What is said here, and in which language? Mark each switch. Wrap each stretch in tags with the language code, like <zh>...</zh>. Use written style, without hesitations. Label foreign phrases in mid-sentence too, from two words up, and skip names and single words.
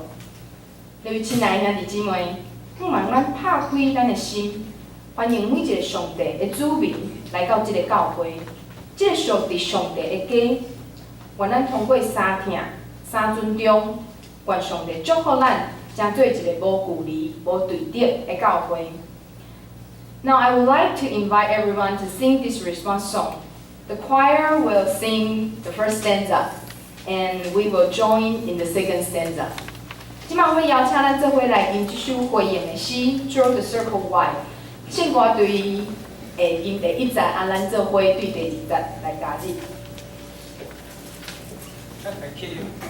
<nan>各位亲爱的兄弟姊妹，盼望咱拍开咱的心，欢迎每一个上帝的子民来到这个教会，这个属伫上帝的家。愿咱通过三听、三尊重，愿上帝祝福咱，成做一个无距离、无对立的教会。</nan> <en>Now I would like to invite everyone to sing this response song. The choir will sing the first stanza, and we will join in the second stanza.</en> <nan>今晚我邀请咱做伙来吟这首回应的诗《Draw the Circle Wide》。圣歌对吟第1节，咱做伙对第2节来加入。</nan> <en>Thank you.</en>